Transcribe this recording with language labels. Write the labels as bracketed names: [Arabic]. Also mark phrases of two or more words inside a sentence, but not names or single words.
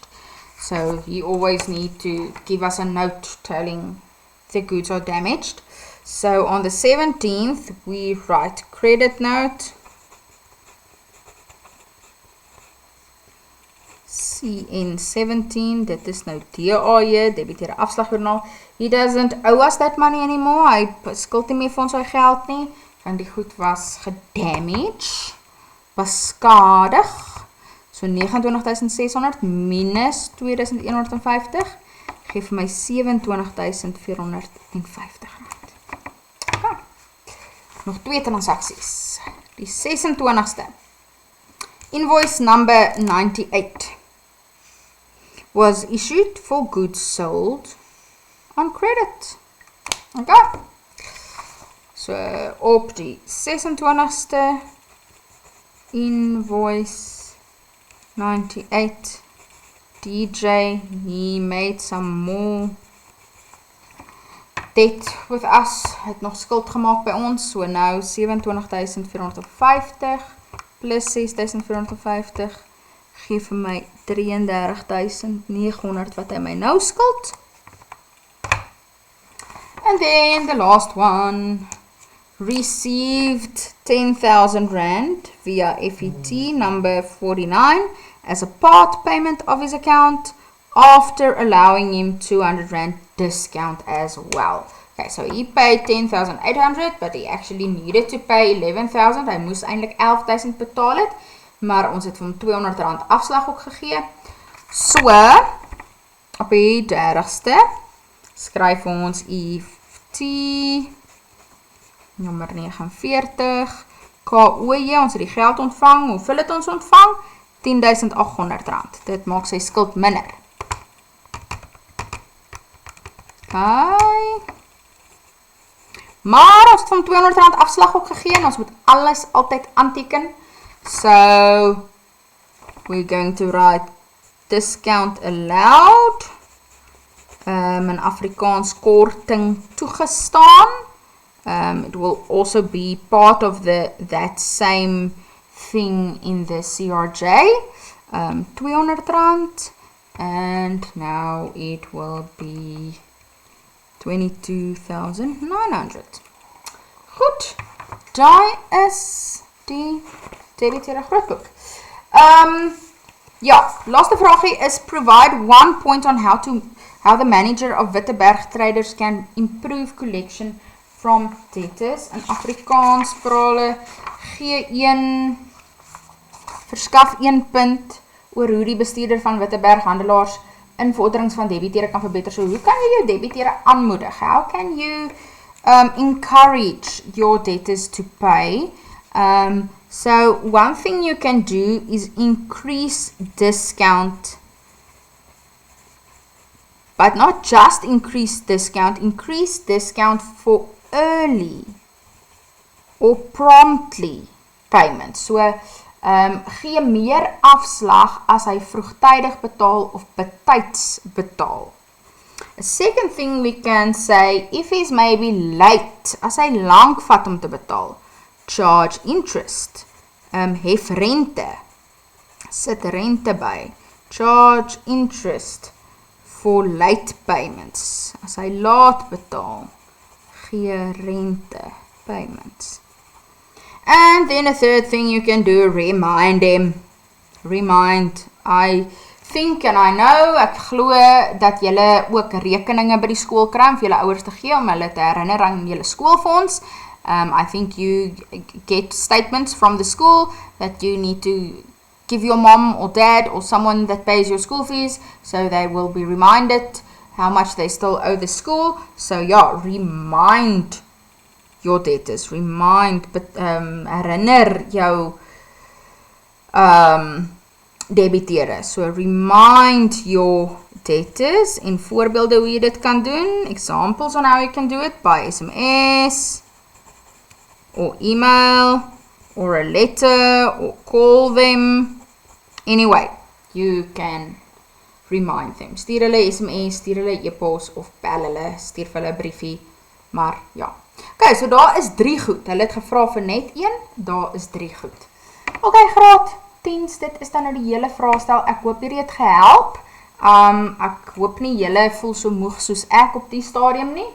[English] So you always need to give us a note telling the goods are damaged. So on the 17th, we write credit note, CN17, [Afrikaans] dit is nou DAJ, debiteer afslagjoernaal. [English] He doesn't owe us that money anymore, [Afrikaans] hy skuld nie meer vir ons sy geld nie, want die goed was gedamaged, beskadig. So 29.600 minus 2.150 gee vir my 27.450 rand. Okay. Nog 2 transaksies. Die 26ste. [English] Invoice number 98 was issued for goods sold on credit. [Afrikaans] Okay. So op die 26ste invoice 98 DJ, [English] he made some more debt with us. [Afrikaans] Hy het nog skuld gemaak by ons, so nou 27.450 plus 6.450 gee vir my 33.900 wat hy my nou skuld. [English] And then the last one, received 10,000 Rand via FET number 49 as a part payment of his account after allowing him 200 Rand discount as well. Okay, so he paid 10,800, but he actually needed to pay 11,000. [Afrikaans] Hy moes eintlik 11,000 betaal het, maar ons het vir hom 200 Rand afslag ook gegee. So, op die 30ste skryf ons EFT nommer 49 KOJ, ons het die geld ontvang. Hoeveel het ons ontvang? 10.800 Rand. Dit maak sy skuld minder. Okay. Maar ons het van 200 Rand afslag ook gegeen. Ons moet alles altyd aanteken. [English] So, we're going to write discount allowed. [Afrikaans] In Afrikaans korting toegestaan. [English] It will also be part of that same thing in the CRJ, 200 Rand, and now it will be 22.900. [Afrikaans] Goed, daai is die debiteerde grootboek. Ja, laaste vraagie is [English] provide one point on how the manager of Witteberg Traders can improve collection from debtors. [Afrikaans] In Afrikaans prale verskaf 1 punt oor hoe die bestuurder van Witteberg handelaars invorderings van debiteure kan verbeter. So hoe kan jy jou debiteure aanmoedig? [English] How can you encourage your debtors to pay? So one thing you can do is increase discount, but not just increase discount for early or promptly payment. So, [Afrikaans] gee meer afslag as hy vroegtydig betaal of betyds betaal. [English] A second thing we can say, if he's maybe late, [Afrikaans] as hy lank vat om te betaal, [English] charge interest, [Afrikaans] hef rente, sit rente by, [English] charge interest for late payments, [Afrikaans] as hy laat betaal, gee rente payments. [English] And then a third thing you can do, remind him. Remind. I think and I know, [Afrikaans] ek glo dat julle ook rekeninge by die skool kry vir julle ouers te gee om hulle te herinner aan julle skoolfonds. [English] I think you get statements from the school that you need to give your mom or dad or someone that pays your school fees, so they will be reminded how much they still owe the school. So yeah, remind your debtors, [Afrikaans] herinner jou debiteure. [English] So remind your debtors, [Afrikaans] en voorbeelde hoe jy dit kan doen, [English] examples on how you can do it, by SMS, or email, or a letter, or call them. Anyway, you can remind them. [Afrikaans] Stuur hulle SMS, stuur hulle e-pos, of bel hulle, stuur hulle briefie, maar ja. Okay, so daar is 3 goed. Hulle het gevra vir net 1, daar is 3 goed. Okay, graad 10, dit is dan nou die hele vraestel. Ek hoop hierdie het gehelp. Ek hoop nie julle voel so moeg soos ek op die stadium nie.